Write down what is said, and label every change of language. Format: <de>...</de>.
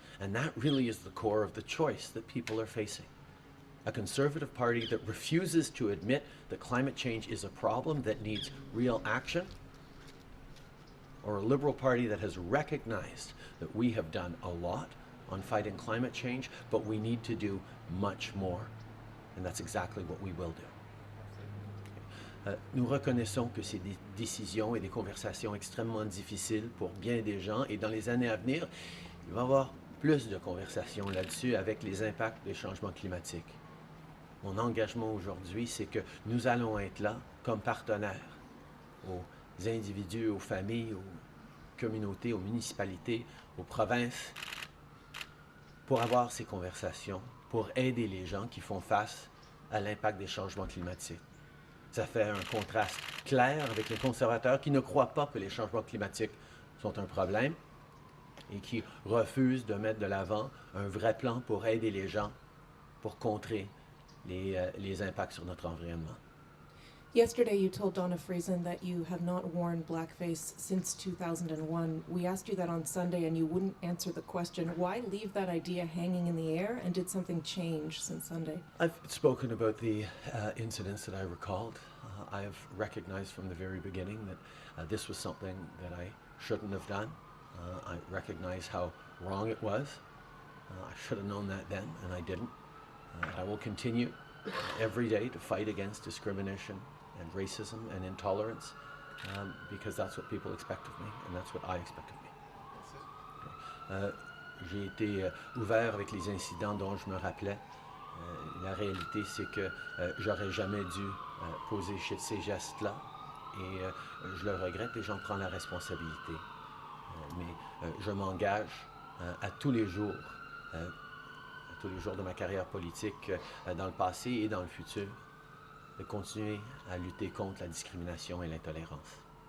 <en>And that really is the core of the choice that people are facing. A Conservative Party that refuses to admit that climate change is a problem that needs real action, or a Liberal Party that has recognized that we have done a lot on fighting climate change, but we need to do much more. And that's exactly what we will do.</en> <fr>Nous reconnaissons que c'est des décisions et des conversations extrêmement difficiles pour bien des gens, et dans les années à venir, il va y avoir plus de conversations là-dessus avec les impacts des changements climatiques. Mon engagement aujourd'hui, c'est que nous allons être là comme partenaires aux individus, aux familles, aux communautés, aux municipalités, aux provinces, pour avoir ces conversations, pour aider les gens qui font face à l'impact des changements climatiques. Ça fait un contraste clair avec les conservateurs qui ne croient pas que les changements climatiques sont un problème et qui refusent de mettre de l'avant un vrai plan pour aider les gens pour contrer les impacts sur notre environnement.</fr> <en>Yesterday you told Donna Friesen that you have not worn blackface since 2001. We asked you that on Sunday and you wouldn't answer the question. Why leave that idea hanging in the air, and did something change since Sunday? I've spoken about the incidents that I recalled. I have recognized from the very beginning that this was something that I shouldn't have done. I recognize how wrong it was. I should have known that then, and I didn't. I will continue every day to fight against discrimination and racism and intolerance because that's what people expect of me, and that's what I expect of me.</en> <fr>J'ai été ouvert avec les incidents dont je me rappelais. La réalité, c'est que j'aurais jamais dû poser ces gestes-là, et je le regrette et j'en prends la responsabilité. Mais je m'engage à tous les jours de ma carrière politique, dans le passé et dans le futur, de continuer à lutter contre la discrimination et l'intolérance.</fr>